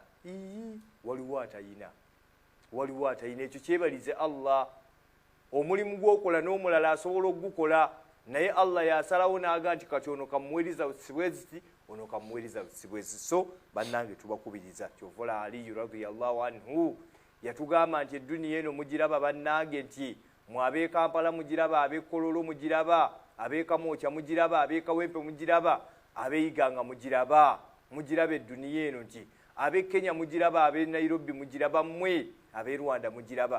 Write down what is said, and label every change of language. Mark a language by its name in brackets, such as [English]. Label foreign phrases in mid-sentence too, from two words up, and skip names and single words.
[Ganda] Waliwo atayina, waliwo atayina. Ekyo kyebalize Allah. Omulimu gw'okola n'omulala asobola okugukola, naye Allah yasalawo n'aga nti kati ono kamuweeriza busibweziti, ono kamuweeriza busibweziti. So bannange tubakubiriza. Kyovola Aliyu [Arabic] رضي الله عنه [Ganda] yatugamba nti edduniya eno mugiraba bannange, nti mwab'e Kampala mugiraba, ab'e Kololo mugiraba, ab'e Kamwokya mugiraba, ab'e Kawempe mugiraba, ab'e Iganga mugiraba. Mugiraba edduniya eno, nti ab'e Kenya mugiraba, ab'e Nairobi mugiraba, mmwe ab'e Rwanda mugiraba.